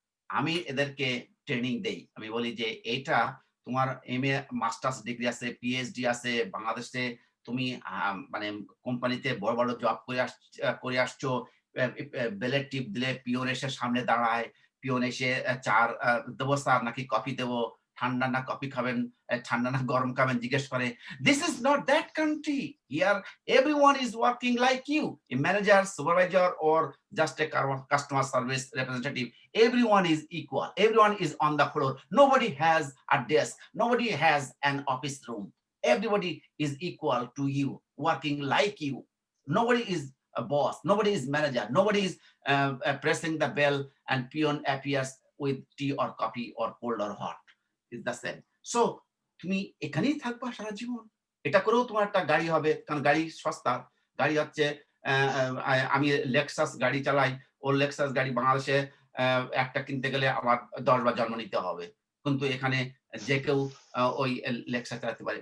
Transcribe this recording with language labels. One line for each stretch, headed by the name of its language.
Bangla: আমি এদেরকে ট্রেনিং দেই, আমি বলি যে এটা তোমার MA মাস্টার্স ডিগ্রি আছে, PhD আছে, বাংলাদেশে তুমি মানে কোম্পানিতে বড় বড় জব করে আসছো, বেলের টিপ দিলে পিওন এসে সামনে দাঁড়ায়, পিওন এসে চার দেবো স্যার নাকি কফি দেবো, ঠান্ডা না কফি খাবেন, ঠান্ডা না গরম খাবেন জিজ্ঞেস করে।
English: This is not that country. Here everyone is working like you, a manager, supervisor, or just a customer service representative. Everyone is equal, everyone is on the floor, nobody has a desk, nobody has an office room, everybody is equal to you, working like you. Nobody is a boss, nobody is manager, nobody is pressing the bell and peon appears with tea or coffee or cold or hot. It's the same.
Bangla: So তুমি এখানেই থাকবা সারা জীবন, এটা করেও তোমার একটা গাড়ি হবে, কারণ গাড়ি সস্তা। গাড়ি হচ্ছে আমি লেক্সাস গাড়ি চালাই, ও লেক্সাস গাড়ি বাংলাদেশে একটা কিনতে গেলে আমার 10 বার জন্ম নিতে হবে, কিন্তু এখানে যে কেউ ওই লেক্সাস চালাতে পারে।